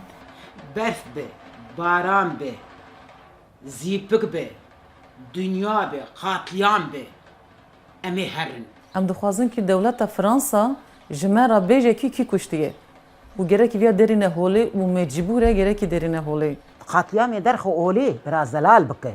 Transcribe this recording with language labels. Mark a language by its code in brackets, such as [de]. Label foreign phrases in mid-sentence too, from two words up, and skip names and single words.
[ku] برف بێ، باران بێ، زیپک بێ، دنیا بێ، قاتلیان بێ، ئەمێ هەرن. Em dixwazin ki dewleta Fransa ji me re bêjekî kî kuştiye û gerekî viya derîne holê û mecbûr e gerekî derîne holê. قاتلیامê derxwe olê bira zelal bike.